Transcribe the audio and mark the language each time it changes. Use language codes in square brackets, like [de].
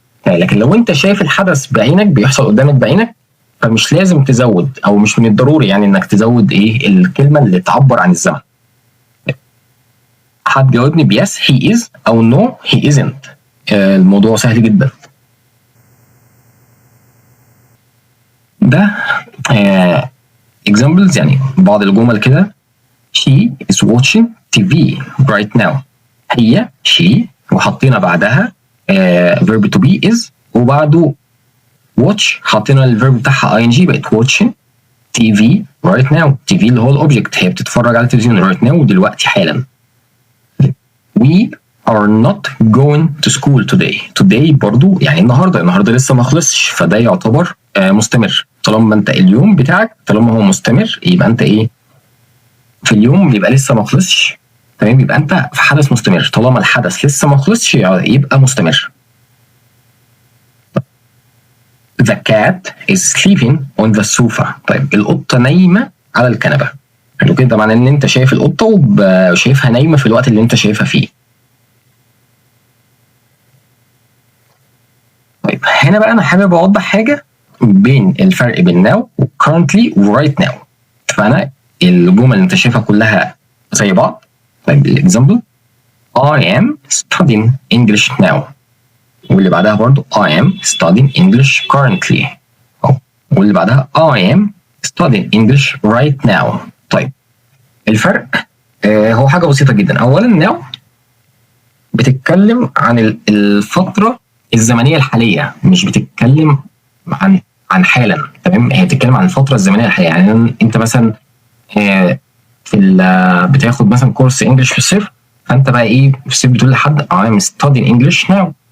[ar] لكن لو انت شايف الحدث بعينك بيحصل قدامك بعينك فمش لازم تزود، او مش من الضروري يعني انك تزود ايه الكلمه اللي تعبر عن الزمن. هتجاوبني بيس [en] he is [ar] او نو [en] he isn't. [ar] الموضوع سهل جدا. ده examples، يعني بعض الجمل كده. [en] she is watching TV right now. [ar] هي she وحطينا بعدها verb to be is وبعده watch حطينا الفيرب بتاعها ing بقت [en] watching TV right now. [ar] TV اللي هو الاوبجكت، هي بتتفرج على التلفزيون [en] right now [ar] دلوقتي حالا. [en] We are not going to school today. [ar] Today برضو يعني النهارده لسه ما خلصش، فده يعتبر مستمر. طالما انت اليوم بتاعك طالما هو مستمر يبقى انت ايه في اليوم بيبقى لسه ما خلصش، تمام، يبقى انت في حدث مستمر. طالما الحدث لسه ما خلصش يبقى مستمر. [en] The cat is sleeping on the sofa. [ar] طيب القطه نايمه على الكنبه. حلو كده، معناه ان انت شايف القطه وشايفها نايمه في الوقت اللي انت شايفها فيه. طيب هنا بقى انا حابب اوضح حاجه بين الفرق بين now و currently و right now. فانا الجمل اللي انت شايفها كلها زي بعض. [en] طيب [ar] الاكزامبل [en] I am studying English now، [ar] واللي بعدها برضو [en] I am studying English currently، [ar] واللي بعدها [en] I am studying English right now. [ar] طيب الفرق هو حاجة بسيطة جدا. أولا now بتتكلم عن الفترة الزمنية الحالية، مش بتتكلم عن حالا، تمام، هي بتتكلم عن الفترة الزمنية الحالية. يعني أنت مثلا بتاخد مثلا كورس انجلش في الصيف، فأنت بقى إيه في الصيف بتقول لحد [en] I am studying English now.